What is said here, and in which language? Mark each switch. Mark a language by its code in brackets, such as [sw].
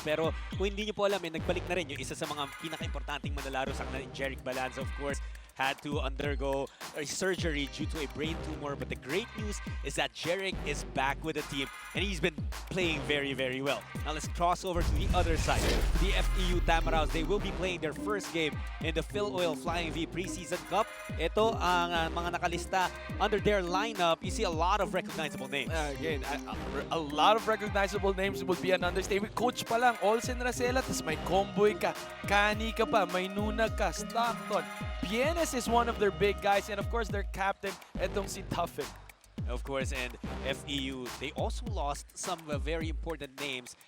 [tl] Pero kung hindi nyo po alam, nagbalik na rin yung isa sa mga pinaka-importanting manlalaro sa kanila, Jeric Balanza, [en] of course, had to undergo a surgery due to a brain tumor. But the great news is that Jeric is back with the team, and he's been playing very, very well. Now let's cross over to the other side. The FEU TAMARAWS, they will be playing their first game in the Filoil Flying V Preseason Cup. [tl] Ito ang mga nakalista under their lineup. [en] You see a lot of recognizable names. Again, a lot of recognizable names would be an understatement. [tl] Coach pa lang, Olsen Racela, tas may Comboy ka, Kani ka pa, may Nunag ka, Stockton. [en] Bienes is one of their big guys, and of course their captain, [tl] etong si Tuffin. [en] Of course, and FEU, they also lost some very important names.